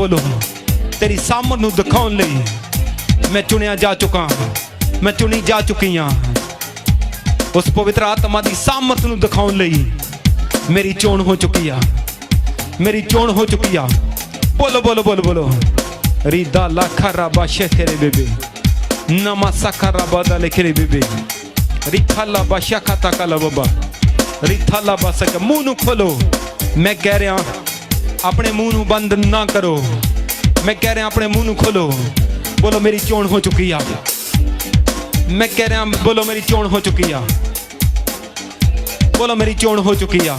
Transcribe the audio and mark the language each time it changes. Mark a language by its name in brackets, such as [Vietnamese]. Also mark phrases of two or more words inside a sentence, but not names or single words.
[Punjabi] ਬੋਲੋ ਤੇਰੀ ਸਾਮਰਥ ਨੂੰ ਦਿਖਾਉਣ ਲਈ ਮੈਂ ਚੁਣਿਆ ਜਾ ਚੁੱਕਾ। ਮੈਂ ਚੁਣੀ ਜਾ ਚੁੱਕੀ ਹਾਂ। [Hindi] उस पवित्र आत्मा की सामर्थ [Punjabi] ਨੂੰ ਦਿਖਾਉਣ ਲਈ [Hindi] मेरी चोन हो चुकी है। मेरी चोन हो चुकी है। बोलो बोलो बोलो बोलो रिदा लाखा राबा शेखरे बेबे नमा साखा राबा दा लेखरे बेबे रिखा लाबा शाखा ताका लाबा रिथा लाबा सका। मुंह नूं खोलो। मैं कह रहा अपने मुंह नूं बंद ना करो। मैं कह रहा अपने मुंह नूं खोलो। बोलो मेरी चोन हो चुकी है। मैं कह रहा बोलो मेरी चोन हो चुकी है। बोलो मेरी चोन हो चुकी है।